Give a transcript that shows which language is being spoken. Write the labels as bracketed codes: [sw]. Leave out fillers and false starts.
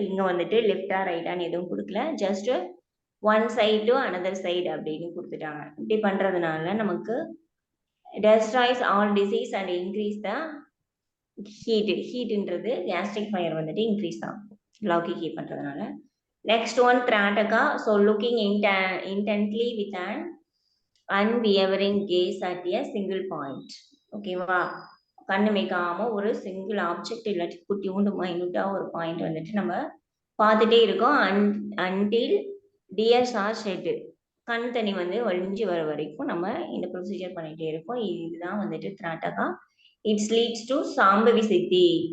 [ta] இங்க வந்துட்டு லெஃப்டா ரைட்டான்னு எதுவும் கொடுக்கல, just one side to another side அப்படின்னு கொடுத்துட்டாங்க. இப்படி பண்றதுனால நமக்கு [en] destroys all disease and increase the [ta] ஹீட்ன்றது gastric fire வந்துட்டு இன்க்ரீஸ் ஆகும் லௌகிகி பண்றதுனால. [en] Next one திராட்டகா. So looking intently with an unwavering gaze at a single point. [ta] ஓகேவா, கண்ணு வைக்காம ஒரு சிங்கிள் ஆப்ஜெக்ட் இல்லாட்டி குட்டியூண்டு மைனூட்டா ஒரு பாயிண்ட் வந்துட்டு நம்ம பார்த்துட்டே இருக்கோம். [en] until tears are shed, [ta] கண் தண்ணி வந்து வழிஞ்சு வர வரைக்கும் நம்ம இந்த ப்ரொசீஜர் பண்ணிட்டே இருக்கோம். இதுதான் வந்துட்டு திராட்டகா. [en] it's leads to [ta] சாம்பவி சித்தி.